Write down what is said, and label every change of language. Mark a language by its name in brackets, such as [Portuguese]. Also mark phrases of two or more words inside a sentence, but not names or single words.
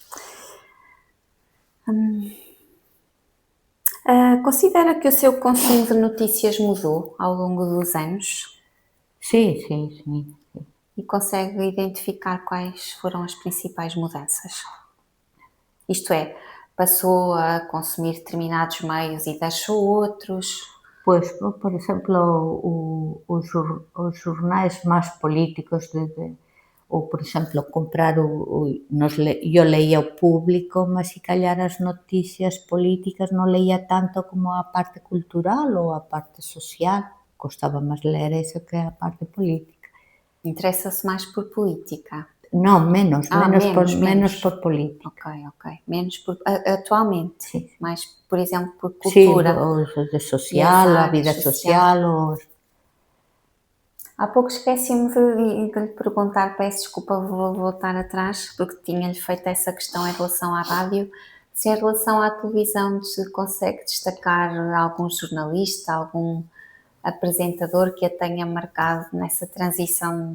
[Portuguese] Considera que o seu consumo de notícias mudou ao longo dos anos [Galician] Sí, sí, sí. [Portuguese] e consegue identificar quais foram as principais mudanças? Isto é, passou a consumir determinados meios e deixou outros? [Galician] Pois, por exemplo, os xornais máis políticos ou, por exemplo, comprar eu leía o Público, mas [Portuguese] se calhar [Galician] as noticias políticas non leía tanto como a parte cultural ou a parte social. Costaba máis ler eso que a parte política. [Portuguese] Interessa-se mais por política? [Galician] Non, menos [Portuguese] Menos. [Galician] por política. [Portuguese] Ok. Menos por, atualmente? Sim. Mais, por exemplo, por [Galician] Sí, [Portuguese] cultura? [Galician] os de social, a vida social, [Portuguese] Há pouco esqueci-me de lhe perguntar, peço desculpa, vou voltar atrás, porque tinha-lhe feito essa questão em relação à rádio, se em relação à televisão se consegue destacar algum jornalista, algum apresentador que a tenha marcado nessa transição.